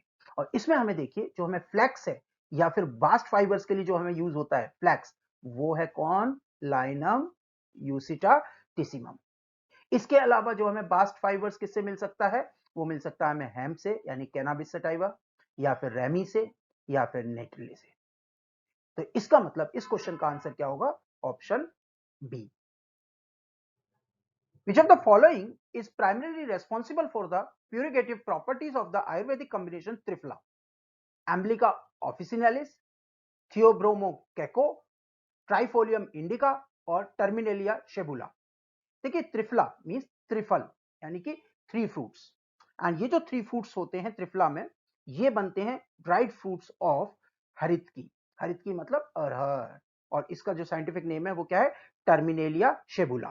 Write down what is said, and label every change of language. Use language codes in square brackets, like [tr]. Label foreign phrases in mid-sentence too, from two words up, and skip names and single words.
[hi] और इसमें हमें देखिए जो हमें फ्लैक्स है या फिर [en] bast fibers [hi] के लिए जो हमें यूज होता है फ्लैक्स, वो है कौन, लाइनम, यूसिटा, टिसिमम। इसके अलावा जो हमें [en] bast fibers [hi] किससे मिल सकता है, वो मिल सकता है हमें हेम्प से यानी कैनाबिस सटाइवा, या फिर रेमी से, या फिर नेटले से। तो इसका मतलब इस क्वेश्चन का आंसर क्या होगा, [en] option B. Which of the following is primarily responsible for the purgative properties of the Ayurvedic combination Triphala? Amblyca officinalis, Theobroma cacao, Trifolium indica और Terminalia shabula। [hi] देखिए त्रिफला मींस त्रिफल यानी कि [en] three fruits, [hi] एंड ये जो [en] three fruits [hi] होते हैं त्रिफला में, ये बनते हैं [en] dried fruits [hi] ऑफ हरितकी। हरितकी मतलब अरहर, और इसका जो [en] scientific name [hi] है वो क्या है, टर्मिनेलिया शेबुला।